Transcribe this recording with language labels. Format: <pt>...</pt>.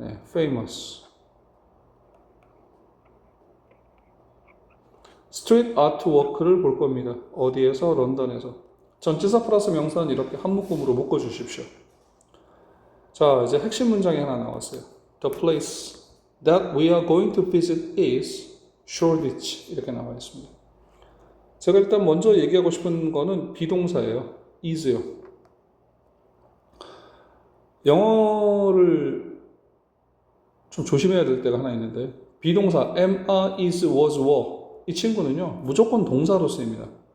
<ko>famous 스트리트 아트워크를 볼 겁니다. 어디에서? 런던에서. 전치사 플러스 명사는 이렇게 한 묶음으로 묶어 주십시오. 자, 이제 핵심 문장이 하나 나왔어요.</ko> <en>The place that we are going to visit is Shoreditch</en> <ko>이렇게 나와 있습니다. 제가 일단 먼저 얘기하고 싶은 거는 비동사예요. is요. 영어를 좀 조심해야 될 때가 하나 있는데 비동사 am, are, is, was, were 이 친구는요 무조건 동사로 쓰입니다.</ko>